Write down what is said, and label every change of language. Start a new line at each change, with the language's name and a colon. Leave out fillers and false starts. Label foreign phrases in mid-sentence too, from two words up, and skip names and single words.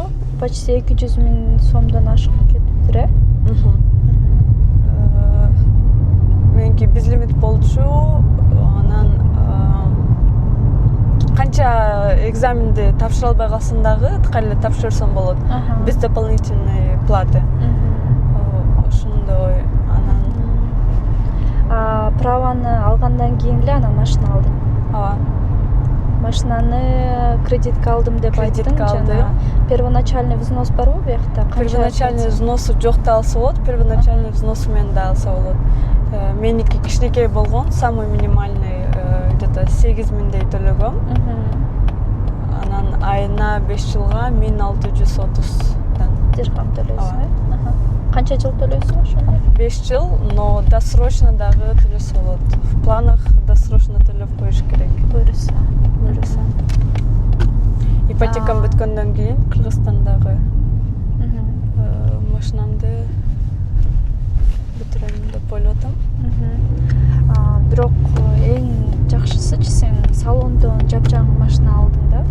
Kyrgyz: Почти 200 000 сомдон ашык кеттир, э? Меники безлимит болчу. Анан канча экзаменди тапшыра албай калсаң дагы кайра тапшырсаң болот.
Russian: Без дополнительной платы.
Kyrgyz: Ошондой. Анан праваны алгандан кийин эле анан машина алдым. Ооба. Машинаны кредитке алдым деп айттың.
Russian: Первоначальный взнос
Kyrgyz: барбы буякта?
Russian: Первоначальный взносу
Kyrgyz: жок да алса болот,
Russian: первоначальный взносу
Kyrgyz: менен да алса болот. Меники кичинекей болгон,
Russian: самый минимальный где-то
Kyrgyz: 8000дей төлөгөм. Анан айына 5 жылга 1630 дирхам төлөйсүң, э? Канча жыл төлөйсүң ошондо? 5 жыл,
Russian: но досрочно
Kyrgyz: дагы төлөсө болот.
Russian: В планах досрочно
Kyrgyz: төлөп коюш керек. Буюрса. практикам бүткөндөн кийин Кыргызстандагы машинамды бүтүрөм деп ойлоп атам. Бирок эң жакшысычы сен салондон жапжаң машина алдың да.